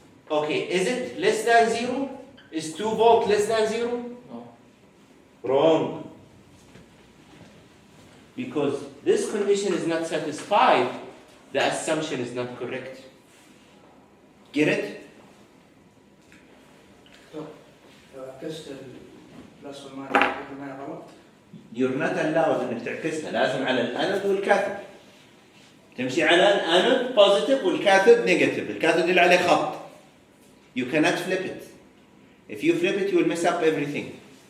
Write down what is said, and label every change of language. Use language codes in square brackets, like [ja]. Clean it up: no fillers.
[en] Okay, is it less than 0? Is 2 volt less than 0? No. Wrong. Because this condition is not satisfied, the assumption is not correct. Get it? [ar] لو عكست البلس والماينس يكون معي غلط. [en] You're not allowed [ar] انك تعكسها، لازم على الانود والكاثود. تمشي على الانود positive والكاثود negative. الكاثود اللي عليه خط. [en] You cannot flip it. If you flip it, you will mess up everything.